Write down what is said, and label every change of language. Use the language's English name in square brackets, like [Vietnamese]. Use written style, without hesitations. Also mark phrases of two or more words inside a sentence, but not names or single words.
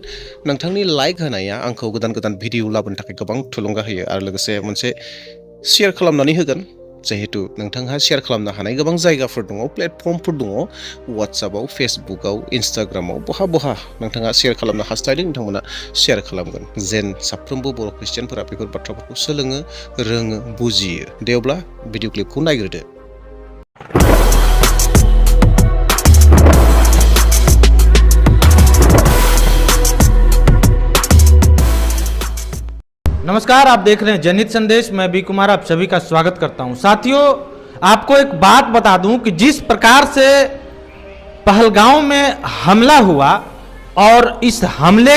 [Bodo] नोंथांनि लाइक होनाया आंखौ गोदान गोदान भिडिअ लाबोनो थाखाय गोबां थुलुंगा होयो आरो लोगोसे मोनसे शेयार खालामनानै होगोन, जिहेतु नोंथांहा शेयार खालामनो हानाय गोबां जायगाफोर दङ, प्लेटफर्मफोर दङ, वाट्सएपआव, फेसबुकआव, इन्स्टाग्रामाव, बहा नोंथाङा शेयार खालामनो हास्थायदों, नोंथांमोना शेयार खालामगोन, जेन साफ्रोमबो बर' ख्रिस्टियानफोरा बेफोर बाथ्राफोरखौ सोलोङो, रोङो, बुजियो। दे अब्ला भिडिअ क्लिपखौ नायग्रोदो। [Hindi] नमस्कार, आप देख रहे हैं जनहित संदेश। मैं बी कुमार आप सभी का स्वागत करता हूं। साथियों, आपको एक बात बता दूं कि जिस प्रकार से पहलगांव में हमला हुआ और इस हमले